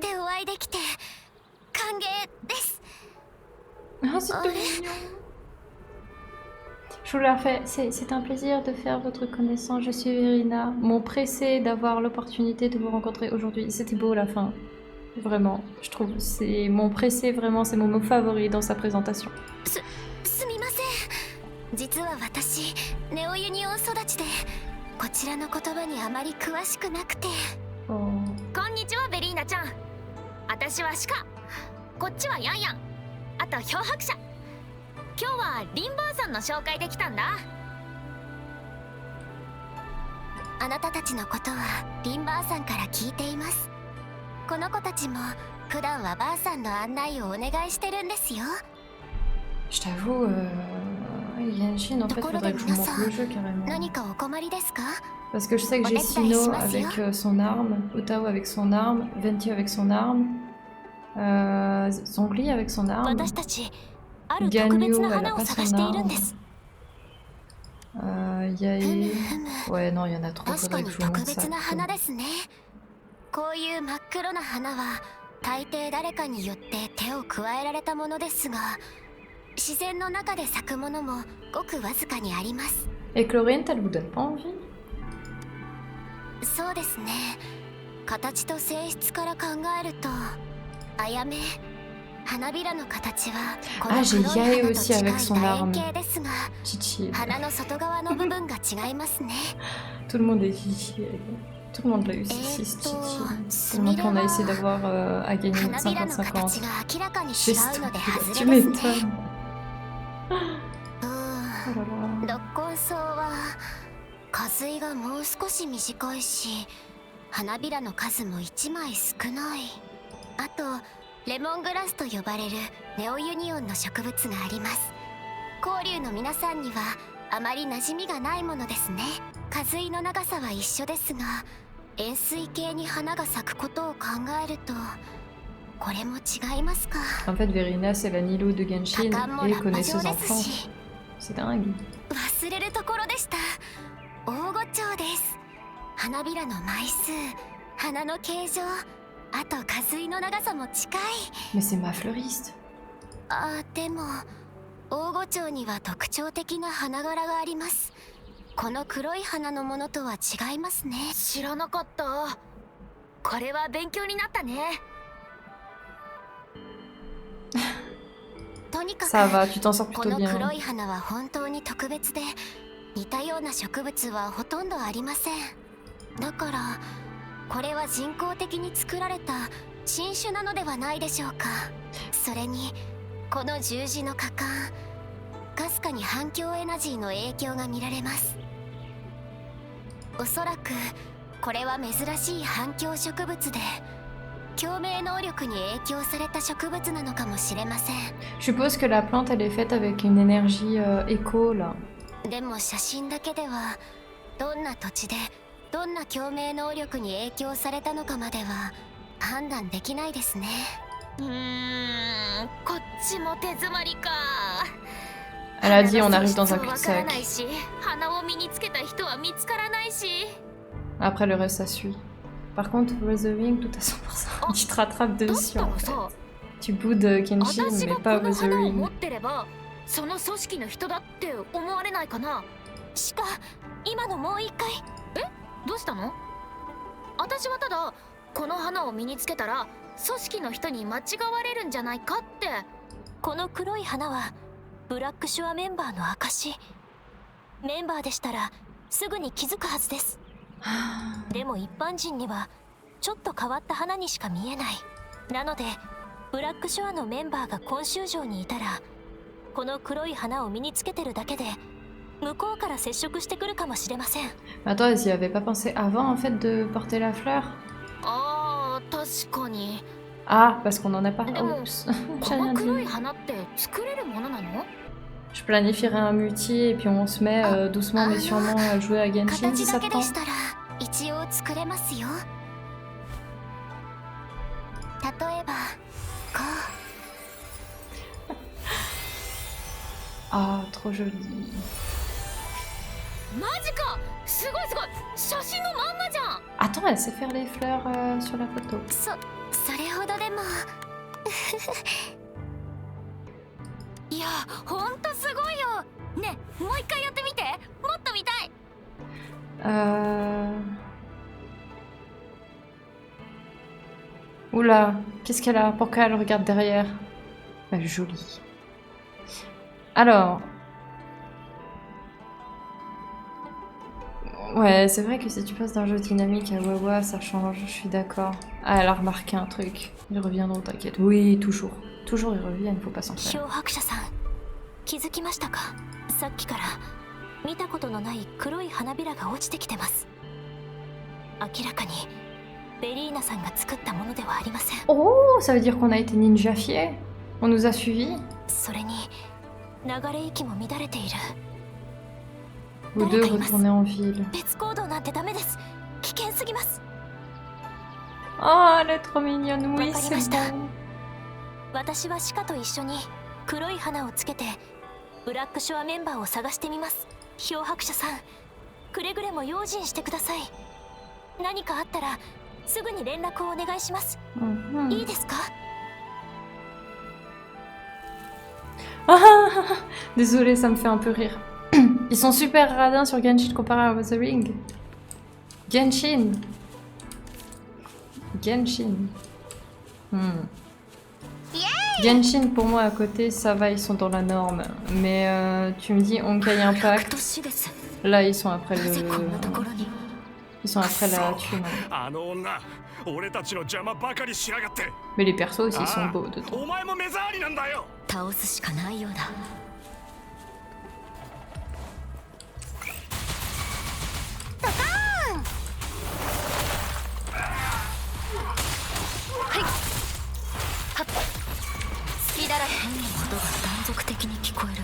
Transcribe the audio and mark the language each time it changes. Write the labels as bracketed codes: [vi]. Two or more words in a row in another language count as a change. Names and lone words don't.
[fr] Oh, c'est tout mignon. Je vous la refais. C'est un plaisir de faire votre connaissance. Je suis Verina. Mon pressé d'avoir l'opportunité de vous rencontrer aujourd'hui. C'était beau la fin. Vraiment. Je trouve c'est mon pressé, vraiment, c'est mon mot favori dans sa présentation. Oh. [ja] こんにちはベリーナちゃん。私は鹿。こっちはヤンヤン。あと漂白者。今日はリンバーさんの紹介できたんだ。あなたたちのことはリンバーさんから聞いています。この子たちも普段はばあさんの案内をお願いしてるんですよ。 [fr] Je t'avoue, Genshin, en fait, faudrait que je vous montre le jeu carrément. [ja] 何かお困りですか？ [fr] Parce que je sais que j'ai Sino avec son arme, Otao avec son arme, Venti avec son arme, Zhongli avec son arme, [ja] 私たちある特別 [fr] Ganyu [ja] な [fr] elle a [ja] 花を [fr] pas [ja] 探 [fr] son [ja] しているん [fr] arme, [ja] です。 [fr] Yae... Ouais non, il y en a trop, [ja] 確か [fr] faudrait [ja] に [fr] que je vous [ja] 特 [fr] montre ça. [ja] 別な花ですね。こういう真っ黒な花は大抵誰かによって手を加えられたものですが、自然の中で咲くものもごくわずかにあります。 [fr] Et Chlorine, elle vous donne pas envie? [ja] そうですね。形と性質から考えるとあやめ花びらの形はこの [fr] Ah, j'ai [ja] 黒い [fr] Yae [ja] 花と [fr] aussi [ja] 近い [fr] avec son [ja] 楕 [fr] arme. [ja] 円形ですが [fr] Chichi. [ja] 花の外側の部分が違いますね [fr] Tout le monde est Chichi. Tout le monde l'a eu, Chichi. Tout le monde qu'on a essayé d'avoir à gagner [ja] 花びらの [fr] 50-50. [ja] 形が明らかに違 [fr] Juste, [ja] うので [fr] tu [ja] 外れですね [fr] m'étonnes. [ja] う [fr] Oh [ja] ん [fr] là là. [ja] 六根草は花蕾がもう少し短いし花びらの数も1枚少ない。あとレモングラスと呼ばれるネオユニオンの植物があります。交流の皆さんにはあまり馴染みがないものですね。花蕾の長さは一緒ですが円錐形に花が咲くことを考えるとこれも違いますか。 [fr] En fait, Verina, c'est la Nilou de Genshin [ja] 多感も [fr] et [ja] ラッパ [fr] connaît [ja] 状 [fr] ses [ja] で [fr] enfants. [ja] すし [fr] C'est dingue. [ja] 忘れるところでした。大御蝶です。花びらの枚数、花の形状、あと花蕾の長さも近い。 [fr] Mais c'est ma fleuriste. [ja] あ、でも大御蝶には特徴的な花柄があります。この黒い花のものとは違いますね。知らなかった。これは勉強になったね。とにかく [fr] Ça va, tu t'en sors [ja] こ [fr] plutôt [ja] の [fr] bien. [ja] 黒い花は本当に特別で似たような植物はほとんどありません。だからこれは人工的に作られた新種なのではないでしょうか。それにこの十字の果敢かすかに反響エナジーの影響が見られます。おそらくこれは珍しい反響植物で共鳴能力に影響された植物なのかもしれません。 [fr] Je suppose que la plante, elle est faite avec une énergie écho, là. [ja] でも写真だけではどんな土地でどんな共鳴能力に影響されたのかまでは判断できないですね。こっちも手詰まりか。 [fr] Elle a dit on arrive dans un [ja] 花の性質もわからな [fr] cul-de-sac. [ja] いし、花を身につけた人は見つからないし。 [fr] Après, le reste, ça suit. Par contre, Withering, tout à 100%. Tu te rattrapes [ja] だっ [fr] dessus, [ja] た [fr] en [ja] ら [fr] fait. [ja] さ、 [fr] Tu boudes Genshin, [ja] 私 [fr] mais [ja] が [fr] pas [ja] この花を持 [fr] Withering. [ja] ってればその組織の人だって思われないかな。しか今のもう一回。どうしたの？私はただこの花を身につけたら組織の人に間違われるんじゃないかって。この黒い花はブラックシュアメンバーの証。メンバーでしたらすぐに気づくはずです。でも一般人にはちょっと変わった花にしか見えない。なのでブラックシュアのメンバーが今週城にいたらこの黒い花を身につけてるだけで向こうから接触してくるかもしれません。 [fr] Attends, ils y avaient pas pensé avant, en fait, de porter la fleur? [ja] ああ、確かに。 [fr] Ah, parce qu'on en a pas. Mais bon, Oups. [ja] こ [fr] J'ai [ja] の [fr] rien [ja] 黒い [fr] dit. [ja] 花って作れるものなの？ [fr] Je planifierai un multi et puis on se met doucement mais sûrement à jouer à Genshin si [ja] 形 [fr] ça [ja] だ [fr] te [ja] けで [fr] tente. [ja] したら一応作れますよ。例えばこ [fr] Ah, trop joli. [ja] マジか！すごいすごい！写真のまんまじゃん！ [fr] Attends, elle sait faire les fleurs sur la photo. [ja] うそれほどでもいや、ほんとすごいよ！ね、もう一回やってみて！もっと見たい！ [fr] Oula, qu'est-ce qu'elle a? Pourquoi elle regarde derrière? Elle est jolie. Alors... Ouais, c'est vrai que si tu passes d'un jeu dynamique à Wawa, ça change, je suis d'accord. Ah, elle a remarqué un truc. Ils reviendront, t'inquiète. Oui, toujours. Toujours ils reviennent, faut pas s'en faire. [ja] 漂白者さん気づきましたか。さっきから見たことのない黒い花びらが落ちてきてます。明らかにベリーナさんが作ったものではありません。 [fr] Oh, ça veut dire qu'on a été ninjafiés? On nous a suivis? [ja] それに流れ息も乱れている。 [fr] Vous deux retournez en ville. [ja] 別行動なんてダメです。危険すぎます。 [fr] Oh, elle est trop mignonne, oui, c'est [ja] Wakarimashita. [fr] bon. [ja] 私はシカと一緒に黒い花をつけてブラックショアメンバーを探してみます。漂白者さん、くれぐれも用心してください。何かあったらすぐに連絡をお願いします。 Mhm. いいですか？ [fr] Ah, désolé, ça me fait un peu rire. Ils sont super radins sur Genshin comparé à Wuthering. Genshin. Genshin. Genshin, pour moi, à côté, ça va, ils sont dans la norme. Mais tu me dis Honkai Impact, là, ils sont après le... Ils sont après la thune. [ja] あの女俺たちの邪魔ばかりしやがって [fr] Mais les persos aussi, ils sont beaux dedans. [ja] お前も目障りなんだよ倒すしかないようだ。隙だらけに音が断続的に聞こえる。